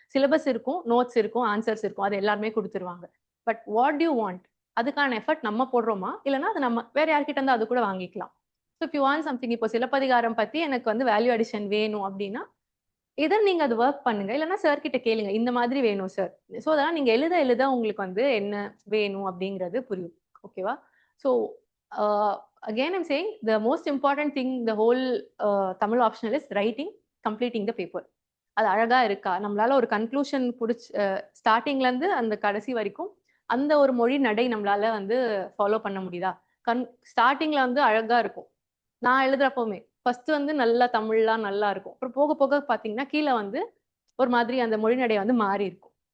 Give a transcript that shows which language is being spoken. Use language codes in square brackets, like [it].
[ta] Syllabus இருக்கும், notes இருக்கும், answers இருக்கும், அது எல்லாருமே கொடுத்துருவாங்க. [en] but what you want, [ta] அதுக்கான எஃபர்ட் நம்ம போடுறோமா, இல்லைன்னா அது நம்ம வேற யார்கிட்ட இருந்தா அது கூட வாங்கிக்கலாம். [en] so if you want something, [ta] இப்போ சிலப்பதிகாரம் பத்தி எனக்கு வந்து வேல்யூ அடிஷன் வேணும் அப்படின்னா இதை நீங்க அது ஒர்க் பண்ணுங்க. இல்லைன்னா சார் கிட்ட கேளுங்க, இந்த மாதிரி வேணும் சார். ஸோ அதெல்லாம் நீங்க எழுத உங்களுக்கு வந்து என்ன வேணும் அப்படிங்கிறது புரியும். ஓகேவா? [en] So again I'm saying the most important thing the whole Tamil optional is writing, completing the paper. [ta] அது அழகா இருக்கா, நம்மளால ஒரு கன்க்ளூஷன் ஸ்டார்டிங்ல இருந்து அந்த கடைசி வரைக்கும் அந்த ஒரு மொழி நடை நம்மளால வந்து ஃபாலோ பண்ண முடியுதா? ஸ்டார்டிங்ல வந்து அழகா இருக்கும். நான் எழுதுறப்பவுமே ஃபர்ஸ்ட் வந்து நல்லா தமிழ்லாம் நல்லா இருக்கும். அப்புறம் போக போக பார்த்தீங்கன்னா கீழே வந்து ஒரு மாதிரி அந்த மொழிநடை வந்து மாறி இருக்கும்.